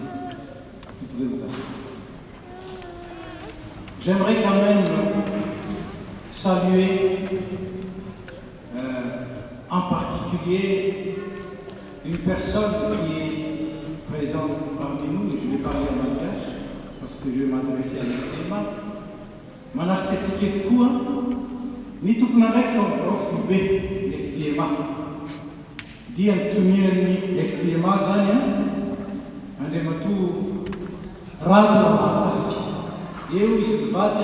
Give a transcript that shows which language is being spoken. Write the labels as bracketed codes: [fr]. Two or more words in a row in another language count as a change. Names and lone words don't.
[fr] Vous pouvez vous asseoir. J'aimerais quand même saluer en particulier une personne qui est présente parmi nous, et je vais parler en langage parce que je vais m'adresser à l'FPMA. [mg] Manarketsike tokoa ny tokona ndraiky ao fobe FPMA dia mitonirany FPMA zany andriamatoa rato amatafika eo izy mivady